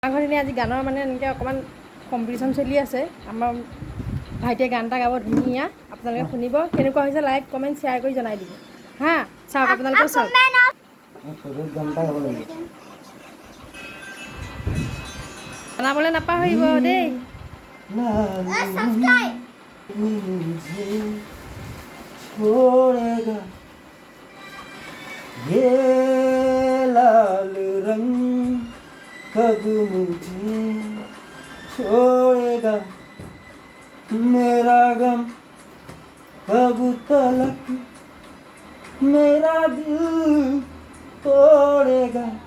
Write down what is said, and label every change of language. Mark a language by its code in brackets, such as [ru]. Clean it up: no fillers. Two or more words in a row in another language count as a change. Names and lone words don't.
[as] আমাৰ ঘৰত আজি গানৰ মানে এনেকৈ অকণমান কম্পিটিশ্যন চলি আছে। আমাৰ ভাইটিয়ে গান এটা গাব ধুনীয়া, আপোনালোকে শুনিব। কেনেকুৱা হৈছে [en] like comment share [as] কৰি জনাই দিব হা। চাওক আপোনালোকেও চাওক। জনাবলৈ নাপাহৰিব দেই। [hi] कब मुझे छोड़ेगा मेरा गम कब तलक मेरा दिल तोड़ेगा